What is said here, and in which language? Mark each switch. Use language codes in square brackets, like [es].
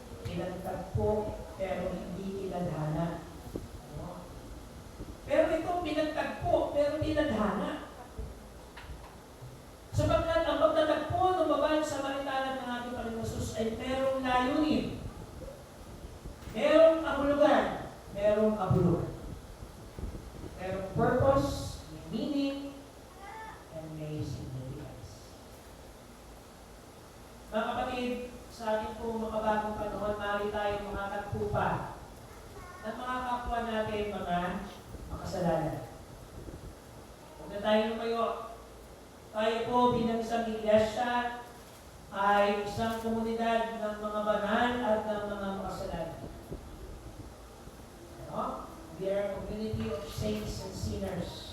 [tl] Pinagtagpo, pero hindi tinadhana. Ano? Pero ito, pinagtagpo, pero tinadhana. Sapagkat ang pagtatagpo ng babaeng Samaritana ng ating Panginoon Jesus ay merong layunin. Merong abulugan, merong abulog. Merong purpose, may meaning, and may significance. Mga kapatid, sa ating po makabagong panahon, maaari tayo makatagpo pa ng mga kapwa natin mga makasalanan. Huwag na tayo lumayo. Tayo po bilang isang iglesia ay isang komunidad ng mga banal at ng mga makasalanan. Ano? [en] We are a community of saints and sinners.